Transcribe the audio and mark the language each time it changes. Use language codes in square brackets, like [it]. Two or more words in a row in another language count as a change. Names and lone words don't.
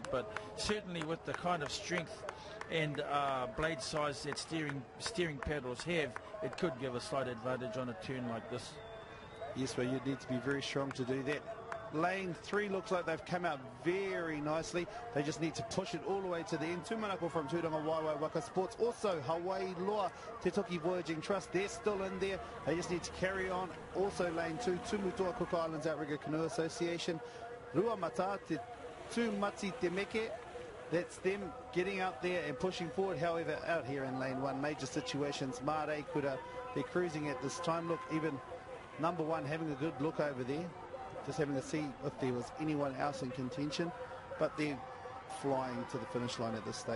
[en] But certainly with the kind of strength and blade size that steering paddles have, it could give a slight advantage on a turn like this. Yes, well, you need to be very strong to do that. Lane 3 looks like they've come out very nicely. They just need to push it all the way to the end. Tumanako from Tūranga Waiwai Waka Sports. Also, Hawaii Loa Te Toki Voyaging Trust. They're still in there. They just need to carry on. Also, lane 2, Tumutoa Cook Islands Outrigger Canoe Association. Rua Mata Te Tūmati Te Meke. That's them getting out there and pushing forward. However, out here in lane 1, Major Situations, Mare Kura, they're cruising at this time. Look, even number 1 having a good look over there. Just having to see if there was anyone else in contention, but they're flying to the finish line at this stage.